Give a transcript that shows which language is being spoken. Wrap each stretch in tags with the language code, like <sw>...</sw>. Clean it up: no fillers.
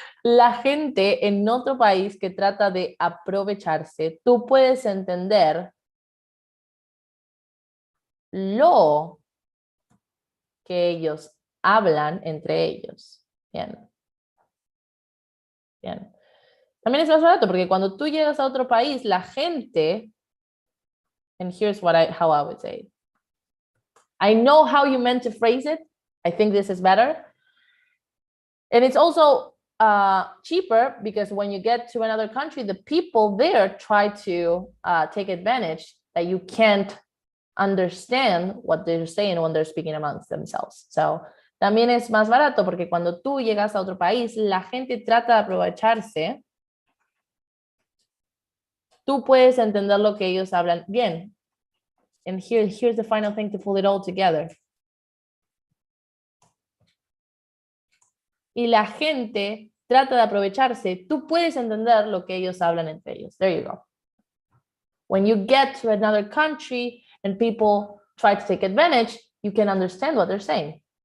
<es>La gente en otro país que trata de aprovecharse, tú puedes entender lo que ellos hablan entre ellos. Bien. Bien. También es más barato porque cuando tú llegas a otro país, la gente,</es> <en>and here's how I would say it. I know how you meant to phrase it. I think this is better. And it's also cheaper because when you get to another country, the people there try to take advantage that you can't understand what they're saying when they're speaking amongst themselves.</en> <es>So también es más barato porque cuando tú llegas a otro país, la gente trata de aprovecharse. Tú puedes entender lo que ellos hablan bien.</es> <en>And here's the final thing to pull it all together.</en> <es>Y la gente trata de aprovecharse. Tú puedes entender lo que ellos hablan entre ellos.</es> <en>There you go. When you get to another country and people try to take advantage, you can understand what they're saying.</en>